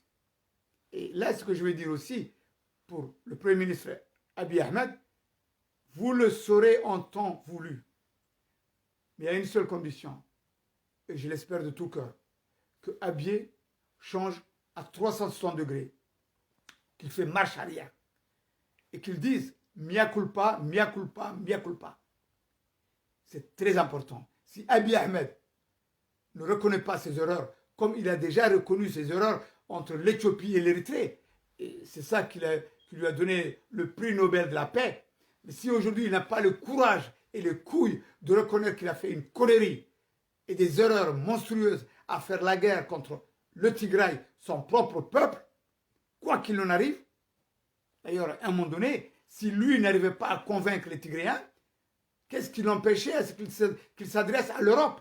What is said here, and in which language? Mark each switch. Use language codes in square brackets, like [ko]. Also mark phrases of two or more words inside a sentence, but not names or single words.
[fr] Et là, ce que je vais dire aussi, pour le Premier ministre Abiy Ahmed, vous le saurez en temps voulu. Mais il y a une seule condition, et je l'espère de tout cœur, que Abiy change à 360 degrés, qu'il fait marche arrière, et qu'il dise [la] mea culpa, mea culpa, mea culpa. [fr] C'est très important. Si Abiy Ahmed ne reconnaît pas ses erreurs, comme il a déjà reconnu ses erreurs entre l'Éthiopie et l'Érythrée, et c'est ça qui lui a donné le prix Nobel de la paix, mais si aujourd'hui il n'a pas le courage et les couilles de reconnaître qu'il a fait une connerie et des erreurs monstrueuses à faire la guerre contre le Tigray, son propre peuple, quoi qu'il en arrive, d'ailleurs, à un moment donné, si lui n'arrivait pas à convaincre les Tigréens, qu'est-ce qui l'empêchait à ce qu'il s'adresse à l'Europe?